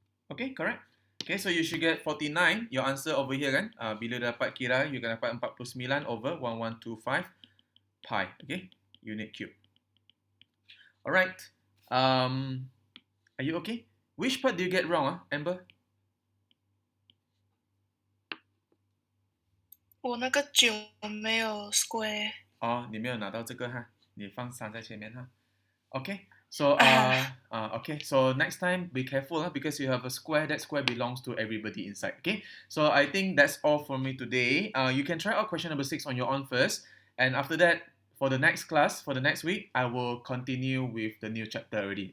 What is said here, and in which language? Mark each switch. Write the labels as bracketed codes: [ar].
[en] Okay, correct. Okay, so you should get 49. Your answer over here kan. [ms] Bila dapat kira, [en] you can [ms] dapat [en] 49 over 1125 pi. Okay, unit cube. Alright. Are you okay? Which part do you get wrong, Amber? [zh] 我那个9没有 square。你没有拿到这个哈，你放3在前面哈。 [en] Okay. So okay. So next time be careful because you have a square. That square belongs to everybody inside. Okay. So I think that's all for me today. You can try out question number 6 on your own first, and after that, for the next class, for the next week, I will continue with the new chapter already.